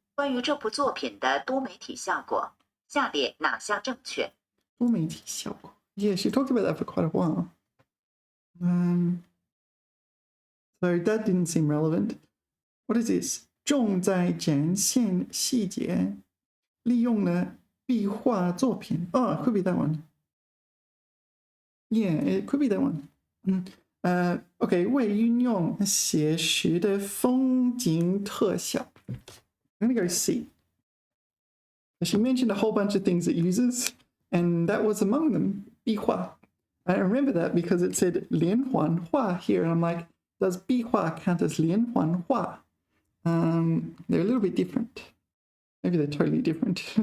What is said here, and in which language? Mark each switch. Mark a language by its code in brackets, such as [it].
[zh] 关于这部作品的多媒体效果，下列哪项正确？多媒体效果。 [en] Yeah, she talked about that for quite a while. So that didn't seem relevant. What is this? [zh] 重在展现细节，利用了壁画作品。 [en] Oh, it could be that one. Yeah, it could be that one. [zh] OK, 为运用写实的风景特效。 [en] I'm going to go C. She mentioned a whole bunch of things it uses, and that was among them, 壁画. I remember that because it said 连环画 here, and I'm like, does 壁画 count as 连环画? They're a little bit different. Maybe they're totally different.